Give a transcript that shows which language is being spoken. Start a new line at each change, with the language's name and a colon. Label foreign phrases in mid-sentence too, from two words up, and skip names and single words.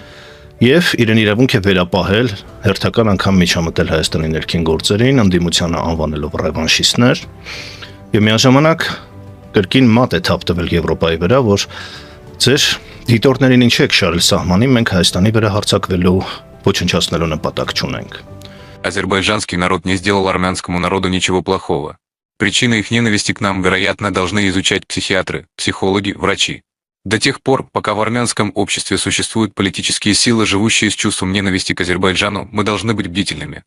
Armenian: եւ իրեն իրավունք է վերապահել հերթական անգամ միջամտել Հայաստանի ներքին գործերին, ընդդիմությանը անվանելով ռևանշիստներ եւ միաժամանակ կրկին մատ է թափ տվել Եվրոպայի վրա, որ ձեր դիտորդներին ինչ եք շարել սահմանին, մենք Հայաստանի վրա հարձակվելու ոչնչացնելու նպատակ չունենք։
Russian: Азербайджанский народ не сделал армянскому народу ничего плохого. Причины их ненависти к нам, вероятно, должны изучать психиатры, психологи, врачи. До тех пор, пока в армянском обществе существуют политические силы, живущие с чувством ненависти к Азербайджану, мы должны быть бдительными.